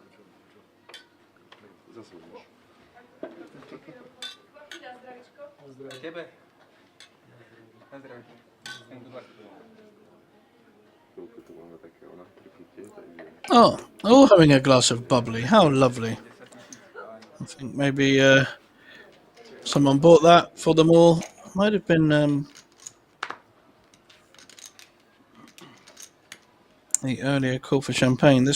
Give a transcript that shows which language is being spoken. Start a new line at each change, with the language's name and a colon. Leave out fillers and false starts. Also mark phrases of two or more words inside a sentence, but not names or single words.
Slovak: Zase budeš. A tebe? Na zdravie.
English: Good luck.
Slovak: Chvíľku tu máme také ona pripíte, takže...
English: Oh, all having a glass of bubbly. How lovely. I think maybe someone bought that for them all. Might have been the earlier call for champagne.